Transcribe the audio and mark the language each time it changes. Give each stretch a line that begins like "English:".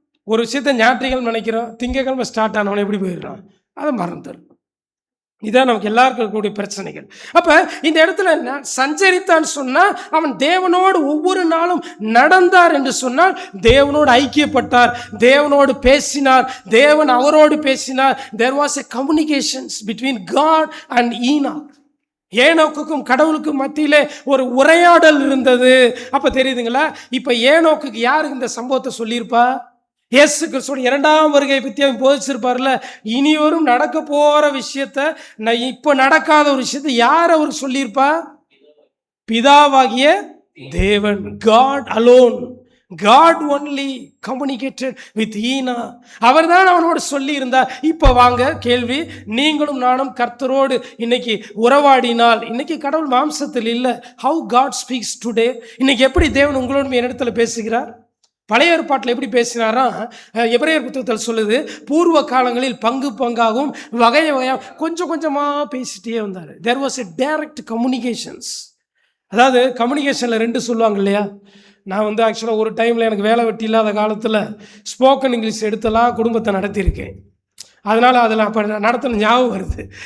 Tamil: ஒரு விஷயத்தை ஞாயிற்றுக்கிழமை நினைக்கிறோம், திங்கக்கிழமை ஸ்டார்ட் ஆனவனே எப்படி போயிடுறோம், அதை மறந்துடும். இதான் நமக்கு எல்லாருக்கும் இருக்கக்கூடிய பிரச்சனைகள். அப்போ இந்த இடத்துல என்ன சஞ்சரித்தான்னு சொன்னால் அவன் தேவனோடு ஒவ்வொரு நாளும் நடந்தார் என்று சொன்னால் தேவனோடு ஐக்கியப்பட்டார், தேவனோடு பேசினார், தேவன் அவரோடு பேசினார்.
English: There was a communications between God and Enoch.
Tamil: ஏனோக்குக்கும் கடவுளுக்கும் மத்தியிலே ஒரு உரையாடல் இருந்தது. அப்போ தெரியுதுங்களா, இப்போ ஏனோக்குக்கு யாருக்கு இந்த சம்பவத்தை சொல்லியிருப்பா? இயேசு கிறிஸ்துவோட 2ஆம் வருகை பற்றி அவன் போதிச்சிருப்பார்ல. இனிவரும் நடக்க போகிற விஷயத்த, நான் இப்போ நடக்காத ஒரு விஷயத்தை யார் அவருக்கு சொல்லியிருப்பா? பிதாவாகிய தேவன்,
English: God alone. God only communicated with Enoch.
Tamil: அவர் தான் அவனோடு சொல்லி இருந்தார். இப்போ வாங்க கேள்வி, நீங்களும் நானும் கர்த்தரோடு இன்னைக்கு உறவாடினால், இன்னைக்கு கடவுள் மாம்சத்தில் இல்லை.
English: How God speaks today.
Tamil: இன்னைக்கு எப்படி தேவன் உங்களோடு என்னிடத்துல பேசுகிறார்? பழைய ஏற்பாட்டில் எப்படி பேசினாரா? எபிரேயர் புத்தகத்தில் சொல்லுது, பூர்வ காலங்களில் பங்கு பங்காகவும் வகை வகையாக கொஞ்சம் கொஞ்சமாக பேசிட்டே வந்தார்.
English: There was a direct communications.
Tamil: அதாவது கம்யூனிகேஷனில் 2 சொல்லுவாங்க இல்லையா. நான் வந்து ஆக்சுவலாக ஒரு டைமில் எனக்கு வேலை வெட்டி இல்லாத காலத்தில் ஸ்போக்கன் இங்கிலீஷ் எடுத்தலாம் குடும்பத்தை நடத்தியிருக்கேன். அதனால் அதில் அப்போ நடத்தின ஞாபகம் வருது.